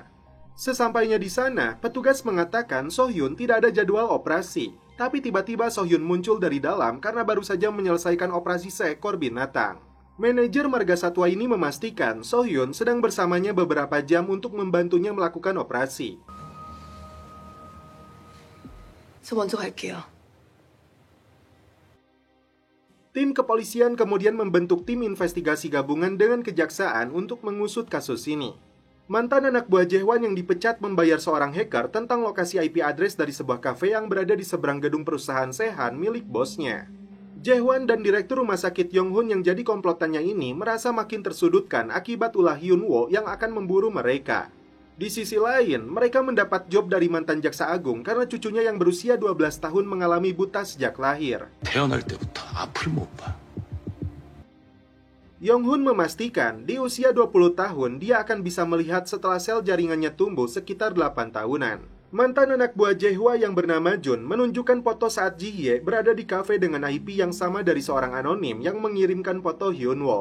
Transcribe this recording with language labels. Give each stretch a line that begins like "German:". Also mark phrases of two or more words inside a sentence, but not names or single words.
Indonesian: Sesampainya di sana, petugas mengatakan So-hyun tidak ada jadwal operasi. Tapi tiba-tiba So-hyun muncul dari dalam karena baru saja menyelesaikan operasi seekor binatang. Manajer marga satwa ini memastikan So-hyun sedang bersamanya beberapa jam untuk membantunya melakukan operasi.
Korean: 저 먼저 갈게요.
Indonesian: Tim kepolisian kemudian membentuk tim investigasi gabungan dengan kejaksaan untuk mengusut kasus ini. Mantan anak buah Jae-won yang dipecat membayar seorang hacker tentang lokasi
English: IP address
Indonesian: dari sebuah kafe yang berada di seberang gedung perusahaan Sehan milik bosnya. Jae-won dan direktur rumah sakit Yong-hun yang jadi komplotannya ini merasa makin tersudutkan akibat ulah Hyun-woo yang akan memburu mereka. Di sisi lain, mereka mendapat job dari mantan jaksa agung karena cucunya yang berusia 12 tahun mengalami buta sejak lahir.
Korean: 태어날 때부터 앞을 못 봐.
Indonesian: Yong-hun memastikan di usia 20 tahun dia akan bisa melihat setelah sel jaringannya tumbuh sekitar 8 tahunan. Mantan anak buah Jae-hwa yang bernama Jun menunjukkan foto saat Ji-hye berada di kafe dengan IP yang sama dari seorang anonim yang mengirimkan foto Hyun-woo.